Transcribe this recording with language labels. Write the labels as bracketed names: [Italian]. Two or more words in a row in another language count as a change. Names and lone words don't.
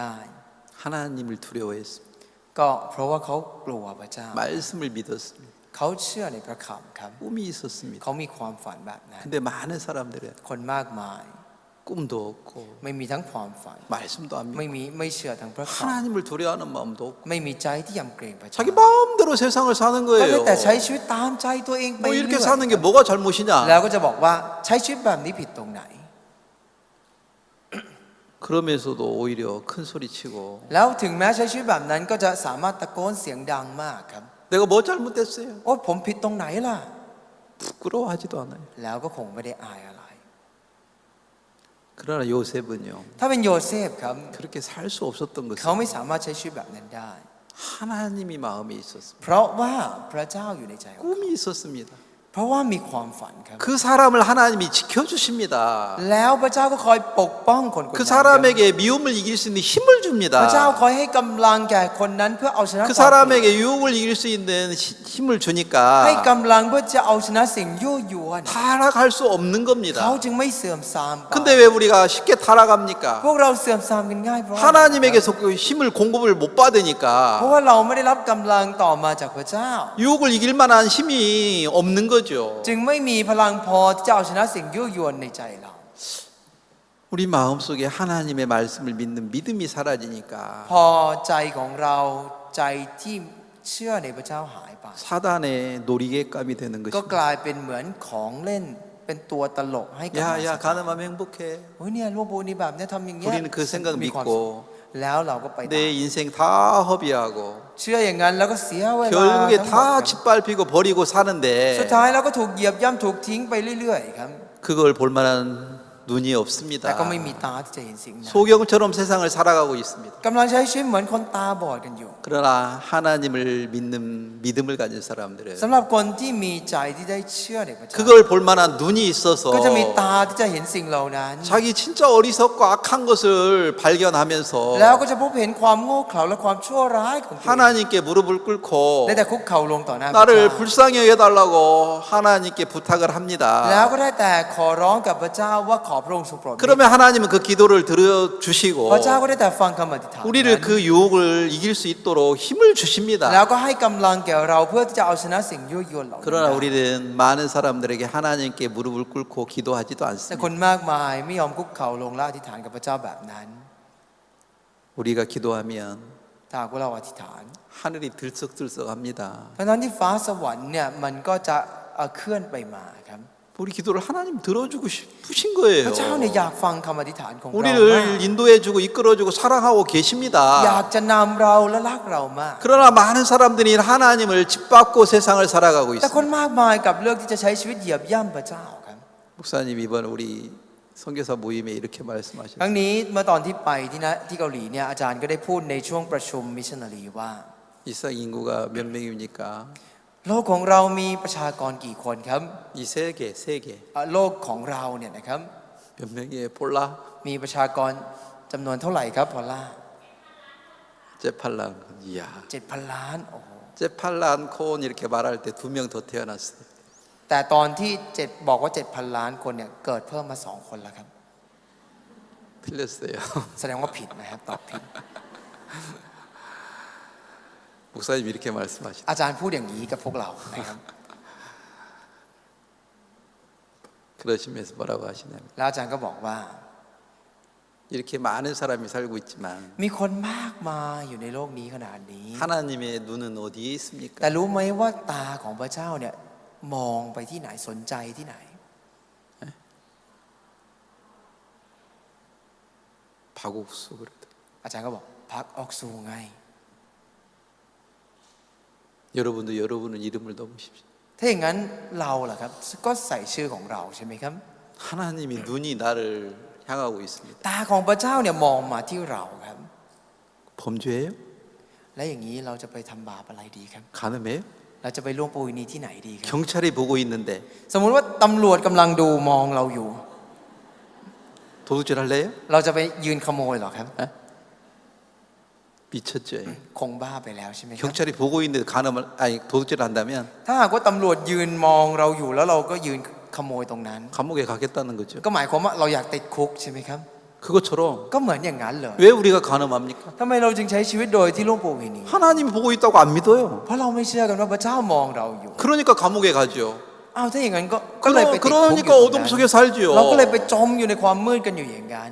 [Korean] 하나님을 두려워했습니다. [Thai] ก็เพราะว่าเขากลัวพระเจ้า [Korean] 말씀을 믿었습니다. [Thai] เขาเชื่อในพระคำครับ [Korean] 꿈이 있었습니다. [Thai] เขามีความฝันแบบนั้น [Korean] 근데 많은 사람들은 [Thai] คนมากมาย [Korean] 꿈도 없고 [Thai] ไม่มีทั้งความฝัน [Korean] 말씀도 안 [Thai] ไม่ [Korean] 믿고 [Thai] ไม่เชื่อทั้งพระค [Korean] 하나님을 두려워하는 마음도 없고 [Thai] ำไม่มีใจที่ยำเกรงพระเจ้า [Korean] 자기 마음대로 세상을 사는 [Thai] ก็ได้ [Korean] 거예요. [Thai] แต่ใช้ชีวิตตามใจตัวเองไป [Korean] 뭐 [Thai] เรื่ [Korean] 이렇게 [Thai] อย [Korean] 사는 게 뭐가 잘못이냐? [Thai] แล้วก็จะบอกว่าใช้ชีวิตแบบนี้ผิดตรงไหน [Korean] 그러면서도 오히려 큰 소리 치고 [Thai] แล้วถึงแม้ใช้ชีวิตแบบนั้นก็จะสามารถตะโกนเสียงดังมากครับ [Korean] 내가 뭐 잘못했어요? [Thai] โอ้ผมผิดตรงไหนล่ะ [Korean] 부끄러워하지도 않아요. [Thai] แล้วก็คงไม่ได้อายอะไร [Korean] 그러나 요셉은요 [Thai] ถ้าเป็นโยเซฟครับ [Korean] 그렇게 살 수 없었던 [Thai] เขา [Korean] 것은 [Thai] ไม่สามารถใช้ชีวิตแบบนั้นได้ [Korean] 하나님이 마음에 있었습니다. [Thai] เพราะว่าพระเจ้าอยู่ในใจของเขา [Korean] 꿈이 있었습니다. [Thai] เพราะว่ามีความฝันครับ [Korean] 그 사람을 하나님이 지켜주십니다. [Thai] แล้วพระเจ้าก็คอยปกป้องคนคน [Korean] 그 [Thai] นั้น [Korean] 사람에게 미움을 이길 수 있는 힘을 [Thai] พระเจ้า [Korean] 줍니다. [Thai] คอยให้กำลังแก่คนนั้นเพื่อเอาชนะ [Korean] 그 [Thai] ความผิด [Korean] 사람에게 유혹을 이길 수 있는 힘을 [Thai] ให้ [Korean] 주니까 [Thai] กำลังเพื่อจะเอาชนะสิ่งยั่วยวน [Korean] 타락할 수 없는 [Thai] เขา [Korean] 겁니다. [Thai] จึงไม่เสื่อมทรามไป [Korean] 근데 왜 우리가 쉽게 [Thai] พ [Korean] 타락합니까? [Thai] วกเราเสื่อมทรามกันง่ายเพราะอะไร [Korean] 하나님에게서 그 힘을 공급을 못 [Thai] เพราะ [Korean] 받으니까 [Thai] ว่าเราไม่ได้รับกำลังต่อมาจากพระเจ้า [Korean] 유혹을 이길 만한 힘이 없는 거죠. [Thai] จึงไม่มีพลังพอที่จะเอาชนะสิ่งยั่วยวนในใจเรา [Korean] 우리 마음속에 하나님의 말씀을 믿는 믿음이 사라지니까 [Thai] พอใจของเราใจที่เชื่อในพระเจ้าหายไป [Korean] 사단의 놀이개감이 되는 [Thai] ก็ [Korean] 것입니다. [Thai] กลายเป็นเหมือนของเล่นเป็นตัวตลกให้กับ [Korean] 야, 가늠하면 행복해. [Thai] โอ้ยเนี่ยร่วมบุญนี่แบบเนี้ยทำอย่างเงี้ย [Korean] 우리는 그 생각 [Thai] มีความสุข [Korean] 믿고 [Thai] แล้วเราก็ไปตาม [Korean] 내 인생 다 허비하고 [Thai] เชื่ออย่างนั้นแล้วก็เสียเวลา [Korean] 결국에 [Thai] ทั้งหมด [Korean] 다 짓밟히고 버리고 [Thai] สุด [Korean] 사는데 [Thai] ท้ายเราก็ถูกเหยียบย่ำถูกทิ้งไปเรื่อยๆครับ [Korean] 그걸 볼 만한 눈이 [Thai] แต่ [Korean] 없습니다. [Thai] ก็ไม่มีตาที่จะเห็นสิ่งนั้น [Korean] 소경처럼 세상을 살아가고 있습니다. [Thai] กำลังใช้ชีวิตเหมือนคนตาบอดกันอยู่ [Korean] 그러나 하나님을 믿는 믿음을 가진 사람들은 [Thai] สำหรับคนที่มีใจที่ได้เชื่อในพระเจ้า [Korean] 그걸 볼 만한 눈이 있어서 [Thai] ก็จะมีตาที่จะเห็นสิ่งเหล่านั้น [Korean] 자기 진짜 어리석고 악한 것을 발견하면서 [Thai] แล้วก็จะพบเห็นความโง่เขลาและความชั่วร้ายของตัวเอง [Korean] 하나님께 무릎을 꿇고 [Thai] ได้แต่คุกเข่าลงต่อหน้าพระ [Korean] 나를 [Thai] เจ้า [Korean] 불쌍히 여겨달라고 하나님께 부탁을 [Thai] แล้ว [Korean] 합니다. [Thai] ก็ได้แต่ขอร้องกับพระเจ้าว่าขอพระองค์ทรงโปรดเมตตา [Korean] 그러면 하나님은 그 기도를 들어주시고 [Thai] พระเจ้าก็ได้แต่ฟังคำอธิษฐาน [Korean] 우리를 그 유혹을 이길 수 있도록 힘을 [Thai] แล้ว [Korean] 주십니다. [Thai] ก็ให้กำลังแก่เราเพื่อที่จะเอาชนะสิ่งยั่วยวนเหล่านั้น [Korean] 그러나 우리는 많은 사람들에게 하나님께 무릎을 꿇고 기도하지도 [Thai] แต่ [Korean] 않습니다. [Thai] คนมากมายไม่ยอมคุกเข่าลงและอธิษฐานกับพระเจ้าแบบนั้น [Korean] 우리가 기도하면 [Thai] ถ้าหากว่าเราอธิษฐาน [Korean] 하늘이 들썩들썩합니다. [Thai] เพราะฉะนั้นที่ฟ้าสวรรค์เนี่ยมันก็จะเคลื่อนไปมาครับ [Korean] 우리 기도를 하나님 들어주고 싶으신 [Thai] พ [Korean] 거예요. [Thai] ระเจ้าเนี่ยอยากฟังคำอธิษฐานของเรามาก [Korean] 우리를 인도해주고 이끌어주고 사랑하고 [Thai] อยาก [Korean] 계십니다. [Thai] จะนำเราและรักเรามาก [Korean] 그러나 많은 사람들이 하나님을 짓밟고 세상을 살아가고 [Thai] แต่คน [Korean] 있습니다. [Thai] มากมายกับเลือกที่จะใช้ชีวิตเหยียบย่ำพระเจ้าครับ [Korean] 목사님 이번 우리 선교사 모임에 이렇게 [Thai] ครั้ง [Korean] 말씀하셨어요. [Thai] นี้เมื่อตอนที่ไปที่เกาหลีเนี่ยอาจารย์ก็ได้พูดในช่วงประชุมมิชชันนารีว่า [Korean] 이 세상 인구가 몇 명입니까? [Thai] โลกของเรามีประชากรกี่คนครับ [Korean] 이 세계 [Thai] โลกของเราเนี่ยนะครับ [Korean] 몇 명이에요? 볼라? [Thai] มีประชากรจำนวนเท่าไหร่ครับพอลล่า [Korean] 제팔란. 이야. [Thai] 7,000 ล้านโอ้โห [Korean] 제팔란 콘 이렇게 말할 때 2명 더 태어났어요. [Thai] แต่ตอนที่บอกว่า 7,000 ล้านคนเนี่ยเกิดเพิ่มมา2 คนแล้วครับ [Korean] 틀렸어요. [Thai] แสดงว่าผิดนะครับตอบผิด [Korean] 목사님 이렇게 말씀하시죠. [Thai] อาจารย์พูดอย่างนี้กับพวกเรานะครับ [Korean] 그러시면서 뭐라고 하시냐면 [Thai] แล้วอาจารย์ก็บอกว่า [Korean] 이렇게 많은 사람이 살고 있지만 [Thai] มีคนมากมายอยู่ในโลกนี้ขนาดนี้ [Korean] 하나님의 눈은 어디에 있습니까? [Thai] แต่รู้ไหมว่าตาของพระเจ้าเนี่ยมองไปที่ไหนสนใจที่ไหน [Korean] 박옥수 그러더라고요. [Thai] อาจารย์ก็บอกพักออกซูไง [Korean] 여러분도 여러분의 이름을 넣으십시오. [Thai] ถ้าอย่างนั้นเราล่ะครับก็ใส่ชื่อของเราใช่ไหมครับ [Korean] 하나님이 눈이 나를 향하고 있습니다. [Thai] ตาของพระเจ้าเนี่ยมองมาที่เราครับ [Korean] 범죄예요? [Thai] และอย่างนี้เราจะไปทำบาปอะไรดีครับ [Korean] 간음해요? [Thai] เราจะไปล่วงประเวณีที่ไหนดีครับ [Korean] 경찰이 보고 있는데 [Thai] สมมุติว่าตำรวจกำลังดูมองเราอยู่ [Korean] 도둑질 할래요? [Thai] เราจะไปยืนขโมยเหรอครับ [Korean] 미쳤죠. [Thai] คงบ้าไปแล้วใช่ไหมครับ [Korean] 경찰이 보고 있는데 간음을 아니 도둑질을 한다면 [Thai] ถ้าหากว่าตำรวจยืนมองเราอยู่แล้วเราก็ยืนขโมยตรงนั้น [Korean] 감옥에 가겠다는 거죠. [Thai] ก็หมายความว่าเราอยากติดคุกใช่ไหมครับ [Korean] 그것처럼 [Thai] ก็เหมือนอย่างนั้นเลย [Korean] 왜 우리가 간음합니까? [Thai] ทำไมเราจึงใช้ชีวิตโดยที่ล่วงประเวณี [Korean] 하나님이 보고 있다고 안 믿어요. [Thai] เพราะเราไม่เชื่อกันว่าพระเจ้ามองเราอยู่ [Korean] 그러니까 감옥에 가죠. [Thai] อ้าวถ้าอย่างนั้นก็เลยไปติดคุกอยู่ [Korean] 그러니까 [Thai] ตรง [Korean] 어둠 [Thai] นั้น [Korean] 속에 살지요. [Thai] เราก็เลยไปจมอยู่ในความมืดกันอยู่อย่างนั้น